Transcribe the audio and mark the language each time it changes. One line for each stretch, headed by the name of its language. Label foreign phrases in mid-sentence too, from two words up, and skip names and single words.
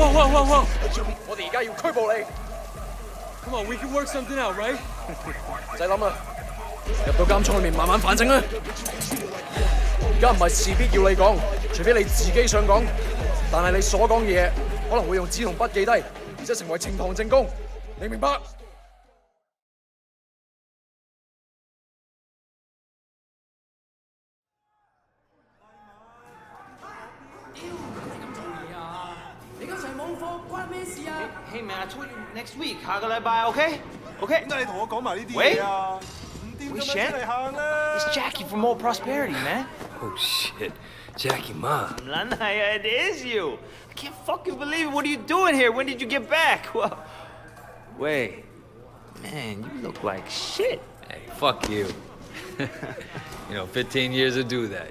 English: Whoa.
Cantonese: 我哋而家要拘捕你，
English: Come on, we can work something out, right?
Cantonese: 唔使諗啦，入到監倉裏面慢慢反省啦。而家唔係事必要你講，除非你自己想講，但係你所講嘅嘢可能會用紙同筆記低，而且成為呈堂證供，你明白？
English: Hey man, I told you next week，
Cantonese: 下個禮拜
English: OK？OK？
Cantonese: 點解你同我講埋呢啲喂嘢啊？唔掂咁樣出嚟行啦！
English: It's Jackie from Old Prosperity, man. Oh shit. Jackie Ma. Lanaya, it is you. I can't fucking believe it. What are you doing here? When did you get back? Well, wait, man, you look like shit. Hey, fuck you. 15 years to do that.